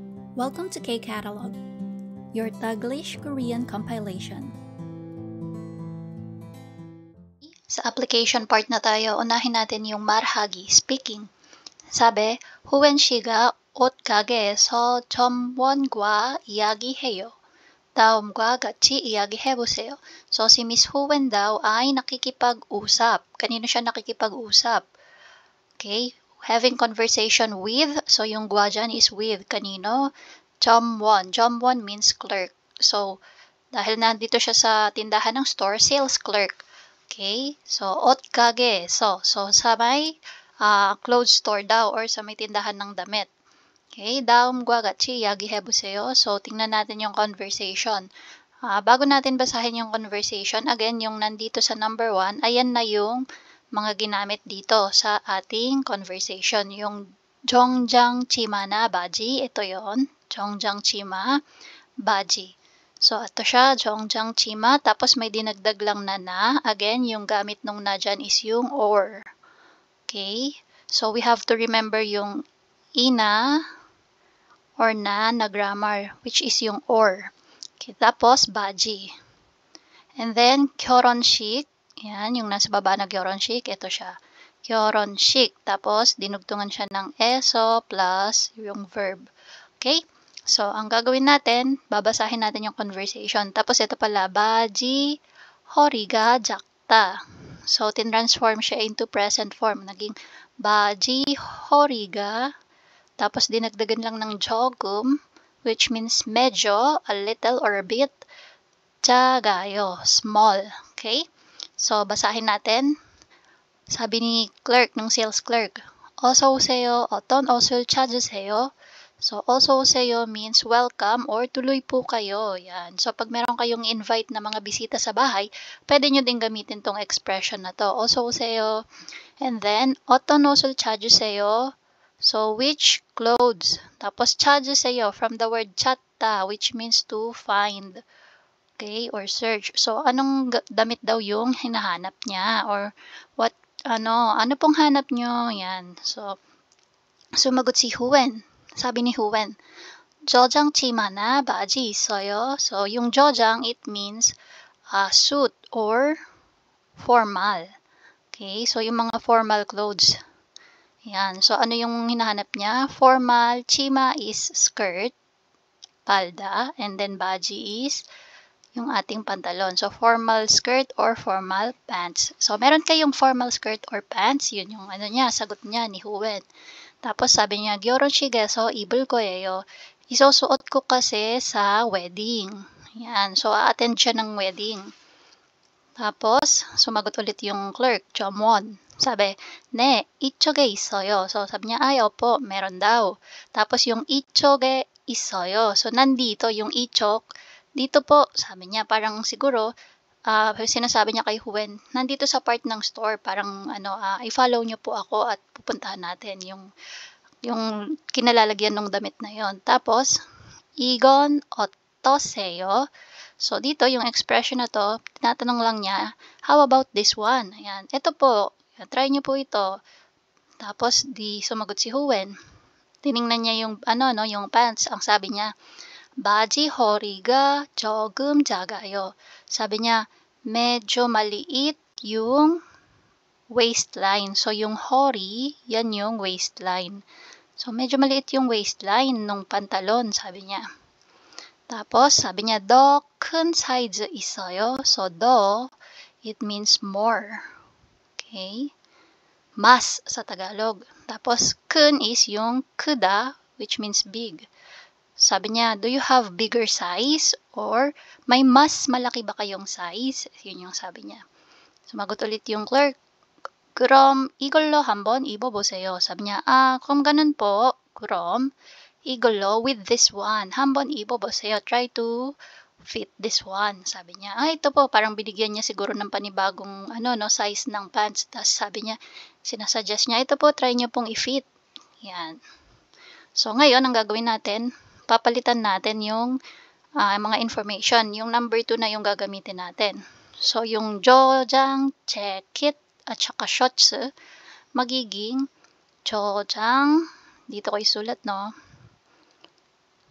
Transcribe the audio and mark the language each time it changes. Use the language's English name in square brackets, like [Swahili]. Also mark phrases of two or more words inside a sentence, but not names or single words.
[English] Welcome to K-Catalog, your Taglish Korean compilation. [Filipino] Sa [English] application part [Filipino] na tayo, unahin natin yung marhagi, speaking. Sabi, [Korean] 후wen 씨가 옷 가게에서 점원과 이야기해요. 다음과 같이 이야기해보세요. [Filipino] So, si Miss Huwen daw ay nakikipag-usap. Kanino siya nakikipag-usap? [English] Okay, having conversation with, so [Filipino] yung gwa dyan [English] is with. [Filipino] Kanino? [Korean] 점원. 점원 [English] means clerk. [Filipino] So, dahil nandito siya sa tindahan ng store, [English] sales clerk. Okay, so [Korean] 옷 가게. [Filipino] So sa may [English] clothes store [Filipino] daw or sa may tindahan ng damit. [Korean] Okay, 다음과 같이 이야기해보세요. [Filipino] So, tingnan natin yung conversation. Bago natin basahin yung conversation, again, yung nandito sa number 1, ayan na yung mga ginamit dito sa ating conversation. [Korean] Yung 정장 치마나 바지, [Filipino] ito yon. [Korean] 정장 치마, 바지. [Filipino] So, ito siya, [Korean] 정장 치마, [Filipino] tapos may dinagdag lang na. Again, yung gamit nung na dyan is yung or. [English] Okay, so we have to remember [Filipino] yung ina, or na grammar, [English] which is [Filipino] yung or. Okay, tapos baji. [English] And then, [Filipino] 결혼식. Yan, yung nasa baba na 결혼식, ito siya. 결혼식. Tapos, dinugtungan siya ng eso plus yung verb. Okay? So, ang gagawin natin, babasahin natin yung conversation. Tapos, ito pala, baji [Korean] 허리가 작다. [Filipino] So, tinransform siya into [English] present form. [Filipino] Naging [Korean] 바지 허리가, [Filipino] tapos dinagdagan lang ng 조금, [English] which means medyo, a little or a bit, 작아요, small. Okay? [Filipino] So, basahin natin. Sabi ni clerk, ng sales clerk, [Korean] 어서 오세요, 어떤 옷을 찾으세요? [English] So, [Korean] 어서 오세요 [English] means welcome or [Filipino] tuloy po kayo. [English] Yan. [Filipino] So, pag meron kayong invite na mga bisita sa bahay, pwede nyo din gamitin tong expression na to. [Korean] 어서 오세요. [English] And then, [Korean] 어떤 옷을 찾으세요? [English] So, which clothes? Tapos, 찾으세요 from the word 찾다, which means to find. Okay, or search. So, [Filipino] anong damit daw yung hinahanap niya? Or, what, ano pong hanap nyo? Yan. So, sumagot si Huwen. Sabi ni Huwen, [Korean] 저장 치마나 바지 있어요? [Filipino] So, yung 저장, [English] it means suit or formal. Okay, so yung mga formal clothes. Yan. [Filipino] So, ano yung hinahanap niya? [English] Formal, chima is skirt, palda, and then baji is [Filipino] yung ating pantalon. [English] So, formal skirt or formal pants. So, [Filipino] meron kayong [English] formal skirt or pants? [Filipino] Yun yung ano niya, sagot niya ni Huwen. Tapos, sabi niya, [Korean] 결혼식에서 입을 거예요. [Filipino] Isusuot ko kasi sa wedding. Yan. So, a-attend siya ng wedding. Tapos, sumagot ulit yung clerk, 점원. [Korean] Sabi, 네, 이쪽에 있어요. [Filipino] So, sabi niya, ay, opo, meron daw. Tapos, yung [Korean] 이쪽에 있어요. [Filipino] So, nandito yung 이쪽. Dito po, sabi niya, parang siguro, sinasabi niya kay Huwen, nandito sa part ng store, parang, i-follow niyo po ako at pupuntahan natin yung kinalalagyan ng damit na yon. Tapos, [Korean] 이건 어떠세요? [Filipino] So, dito, yung expression na to, tinatanong lang niya, [English] how about this one? [Filipino] Ayan, ito po, try niyo po ito. Tapos, di sumagot si Huwen. Tiningnan niya yung, yung pants. Ang sabi niya, [Korean] 바지 허리가 조금 작아요. [Filipino] Sabi niya, medyo maliit yung waistline. So, yung hori, yan yung waistline. So, medyo maliit yung waistline nung pantalon, sabi niya. Tapos, sabi niya, [Korean] 더 큰 사이즈 있어요. [Filipino] So, 더, [English] it means more. Okay? [Filipino] Mas sa Tagalog. Tapos, 큰 is yung 크다, [English] which means big. [Filipino] Sabi niya, [English] do you have bigger size? Or, [Filipino] may mas malaki ba kayong size? Yun yung sabi niya. Sumagot ulit yung clerk, [Korean] 그럼 이걸로 한번 입어보세요. [Filipino] Sabi niya, kung ganun po, [Korean] 그럼 이걸로 [English] with this one, [Korean] 한번 입어보세요. [English] Try to fit this one. [Filipino] Sabi niya, ito po, parang binigyan niya siguro ng panibagong size ng pants. Tapos sabi niya, sinasuggest niya, ito po, try niyo pong i-fit. Yan. So, ngayon, ang gagawin natin, papalitan natin yung mga information. Yung number 2 na yung gagamitin natin. So, yung 저장, jacket, at saka shorts, magiging 저장, dito ko isulat, no?